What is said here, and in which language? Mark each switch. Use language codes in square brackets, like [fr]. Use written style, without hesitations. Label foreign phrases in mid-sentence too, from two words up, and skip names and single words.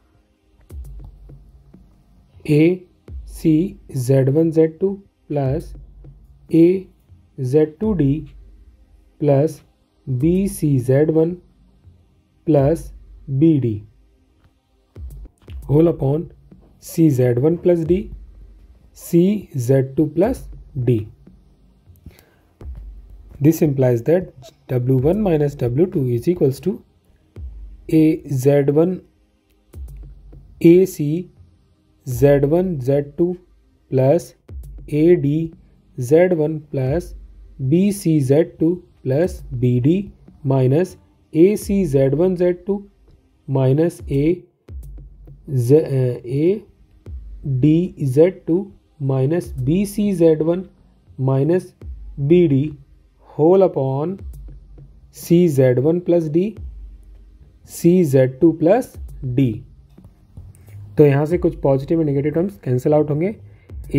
[en] ACZ1Z2 plus AZ2D plus BCZ1 plus BD whole upon CZ1 plus D, CZ2 plus D. This implies that W1 minus W2 is equals to AZ1 AC Z1 Z2 plus AD Z1 plus BC Z2 plus BD minus AC Z1 Z2 minus AD Z2 minus BC Z1 minus BD whole upon CZ1 plus D, CZ2 plus D. [hi] तो यहाँ से कुछ पॉजिटिव और [en] negative terms cancel out [hi] होंगे।